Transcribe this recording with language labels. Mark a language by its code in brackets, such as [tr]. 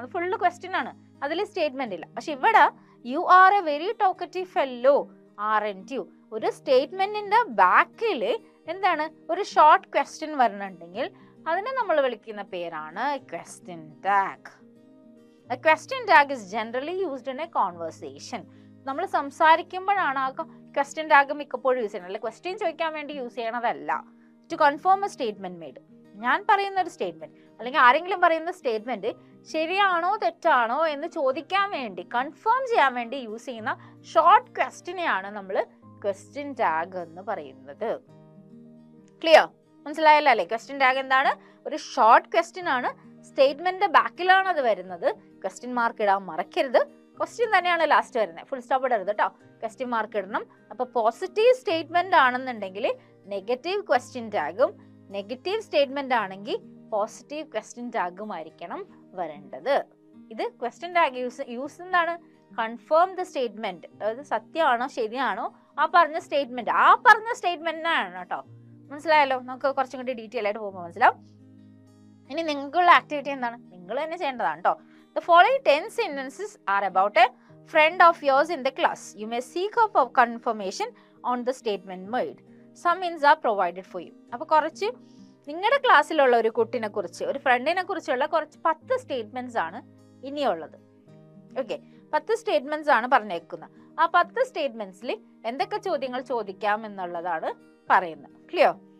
[ml] അത് full question ആണ്, അതിൽ സ്റ്റേറ്റ്മെന്റ് ഇല്ല. പക്ഷെ ഇവിടെ [en] You are a very talkative fellow, aren't you? [ml] ഒരു സ്റ്റേറ്റ്മെന്റിന്റെ ബാക്കിൽ എന്താണ്? ഒരു ഷോർട്ട് ക്വസ്റ്റ്യൻ വരണുണ്ടെങ്കിൽ അതിനെ നമ്മൾ വിളിക്കുന്ന പേരാണ് question tag. [en] A question tag is generally used in a conversation. [ml] നമ്മൾ സംസാരിക്കുമ്പോഴാണ് ആ ക്വസ്റ്റ്യൻ ടാഗ് മിക്കപ്പോഴും യൂസ് ചെയ്യുന്നത്. അല്ലെ, ക്വസ്റ്റ്യൻ ചോദിക്കാൻ വേണ്ടി use ചെയ്യണതല്ല. [en] To confirm a statement made. [ml] ഞാൻ പറയുന്ന ഒരു സ്റ്റേറ്റ്മെന്റ് അല്ലെങ്കിൽ ആരെങ്കിലും പറയുന്ന സ്റ്റേറ്റ്മെന്റ് ശരിയാണോ തെറ്റാണോ എന്ന് ചോദിക്കാൻ വേണ്ടി, കൺഫേം ചെയ്യാൻ വേണ്ടി യൂസ് ചെയ്യുന്ന ഷോർട്ട് ക്വസ്റ്റ്യനെയാണ് നമ്മൾ ക്വസ്റ്റ്യൻ ടാഗ് എന്ന് പറയുന്നത്. ക്ലിയർ? മനസ്സിലായല്ലോ അല്ലേ? ക്വസ്റ്റ്യൻ ടാഗ് എന്താണ്? ഒരു ഷോർട്ട് ക്വസ്റ്റ്യൻ ആണ്, സ്റ്റേറ്റ്മെന്റ് ബാക്കിലാണ് അത് വരുന്നത്. ക്വസ്റ്റ്യൻ മാർക്ക് ഇടാൻ മറക്കരുത്. ക്വസ്റ്റ്യൻ തന്നെയാണ് ലാസ്റ്റ് വരുന്നത്, ഫുൾ സ്റ്റോപ്പ് ഇടരുത് കേട്ടോ. ക്വസ്റ്റ്യൻ മാർക്ക് ഇടണം. അപ്പൊ പോസിറ്റീവ് സ്റ്റേറ്റ്മെന്റ് ആണെന്നുണ്ടെങ്കിൽ നെഗറ്റീവ് ക്വസ്റ്റ്യൻ ടാഗും, നെഗറ്റീവ് സ്റ്റേറ്റ്മെന്റ് ആണെങ്കിൽ പോസിറ്റീവ് ക്വസ്റ്റ്യൻ ടാഗും ആയിരിക്കണം വരേണ്ടത്. ഇത് ക്വസ്റ്റ്യൻ ടാഗ് യൂസ് എന്താണ്? [en] Confirm the statement. [ml] അതായത് സത്യമാണോ ശരിയാണോ ആ പറഞ്ഞ സ്റ്റേറ്റ്മെന്റിനാണ് കേട്ടോ. മനസ്സിലായല്ലോ? നമുക്ക് കുറച്ചും കൂടി ഡീറ്റെയിൽ ആയിട്ട് പോകുമ്പോൾ മനസ്സിലാവും. ഇനി നിങ്ങൾക്കുള്ള ആക്ടിവിറ്റി എന്താണ്? നിങ്ങൾ തന്നെ ചെയ്യേണ്ടതാണ് കേട്ടോ. [en] The following 10 sentences are about a friend of yours in the class. You may seek up a confirmation on the statement made. Some hints are provided for you. [ml] അപ്പോൾ കുറച്ച് നിങ്ങളുടെ ക്ലാസ്സിലുള്ള ഒരു കുട്ടിനെ കുറിച്ച്, ഒരു ഫ്രണ്ടിനെ കുറിച്ചുള്ള കുറച്ച് 10 സ്റ്റേറ്റ്മെന്റ്സ് ആണ് ഇനിയുള്ളത്. ഓക്കെ, 10 സ്റ്റേറ്റ്മെന്റ്സ് ആണ് പറഞ്ഞേക്കുന്നത്. ആ 10 സ്റ്റേറ്റ്മെന്റ്സിൽ എന്തൊക്കെ ചോദ്യങ്ങൾ ചോദിക്കാം എന്നുള്ളതാണ് പറയുന്നത്. ക്ലിയർ?